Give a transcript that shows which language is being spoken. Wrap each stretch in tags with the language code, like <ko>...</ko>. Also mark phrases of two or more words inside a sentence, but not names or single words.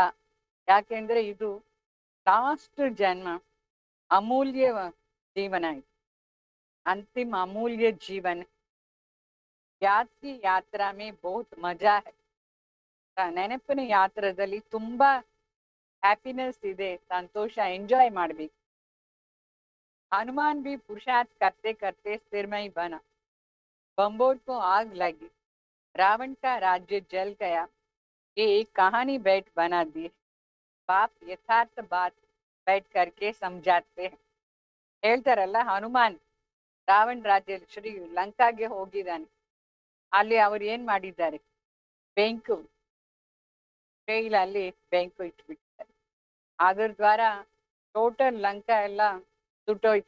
<kn>ಯಾಕೆಂದ್ರೆ ಇದು ಲಾಸ್ಟ್ ಜನ್ಮ, ಅಮೂಲ್ಯ ಜೀವನ, ಇದು ಅಂತಿಮ ಅಮೂಲ್ಯ ಜೀವನ.</kn> <hi>याद की यात्रा में बहुत मज़ा है.</hi> <kn>ನೆನಪಿನ ಯಾತ್ರದಲ್ಲಿ ತುಂಬಾ ಹ್ಯಾಪಿನೆಸ್ ಇದೆ, ಸಂತೋಷ, ಎಂಜಾಯ್ ಮಾಡ್ಬೇಕು.</kn> <hi>हनुमान भी पुरुषार्थ करते करते स्थिरमय बना. बम्बोर को आग लगी, रावण का राज्य जल गया, ये एक कहानी बैठ बना दी है। बाप यथार्थ बात बैठ करके समझाते हैं।</hi> <kn>ಹೇಳ್ತಾರಲ್ಲ, ಹನುಮಾನ್ ರಾವಣ ರಾಜ್ಯ ಶ್ರೀ ಲಂಕಾಗೆ ಹೋಗಿದ್ದಾನೆ. ಅಲ್ಲಿ ಅವರು ಏನ್ ಮಾಡಿದ್ದಾರೆ, ಬೆಂಕು ಅಲ್ಲಿ ಬೆಂಕು ಇಟ್ಬಿಟ್ಟಿದ್ದಾರೆ. ಅದ್ರ ದ್ವಾರ ಟೋಟಲ್ ಲಂಕಾ ಎಲ್ಲ ಸುಟ್ಟೋಯ್ತು.</kn>